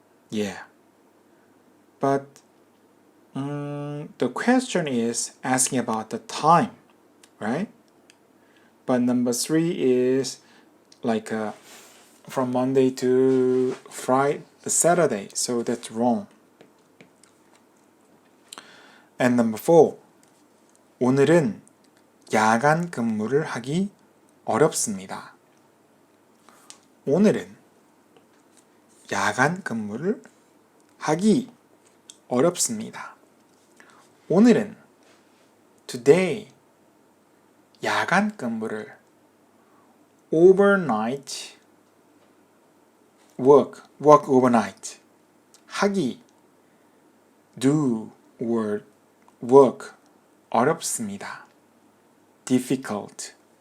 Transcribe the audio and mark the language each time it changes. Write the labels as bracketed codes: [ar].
[en] Yeah. But the question is asking about the time, right? But number 3 is like from Monday to Saturday, so that's wrong. And number 4, [ko] 오늘은 야간 근무를 하기 어렵습니다. 오늘은 야간 근무를 하기 어렵습니다. 오늘은 today 야간 근무를 [en] overnight work overnight. 하기, do or work 어렵습니다. difficult.